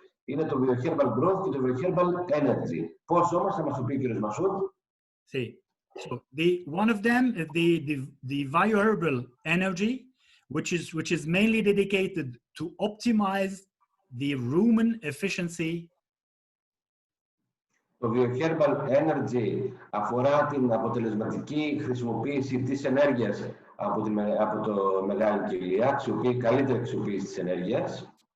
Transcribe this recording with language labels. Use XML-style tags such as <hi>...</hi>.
<el>Είναι το Vioherbal Growth και το Vioherbal Energy. Πώς όμως θα μας το πει ο κ. Μασούτ?</el> <es>Sí.</es> <en>So one of them is the Vioherbal Energy, which is mainly dedicated to optimize the rumen efficiency.</en> <el>Το Vioherbal Energy αφορά την αποτελεσματική χρησιμοποίηση της ενέργειας από το μεγάλη κοιλία, καλύτερη αξιοποίηση της ενέργειας.</el>